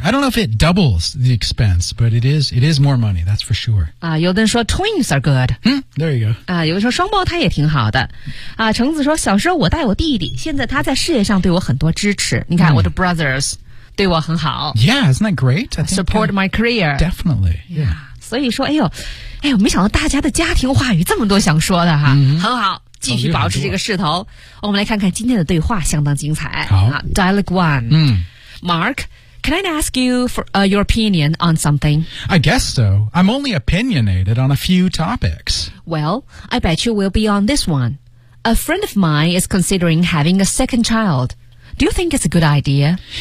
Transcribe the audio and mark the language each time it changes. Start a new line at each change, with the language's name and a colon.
English: I don't know if it doubles the expense, but it is more money, that's for sure.
Chinese: 啊，有的人说
English: twins are good. There you go.
Chinese: 啊，有的说双胞胎也挺好的。啊，橙子说小时候我带我弟弟，现在他在事业上对我很多支持。你看我的 brothers 对我很好。
English: Yeah, isn't that great? I support my career. Definitely. Yeah.
Chinese: 所以说，哎呦，没想到大家的家庭话语这么多想说的哈，很好，继续保持这个势头。我们来看看今天的对话，相当精彩。好
English: ，Dialogue One. Mark. Can I ask you for, your opinion on something? I guess so. I'm only opinionated on a few topics. Well, I bet you will be on this one. A friend of mine is considering having a second child. Do you think it's a good idea?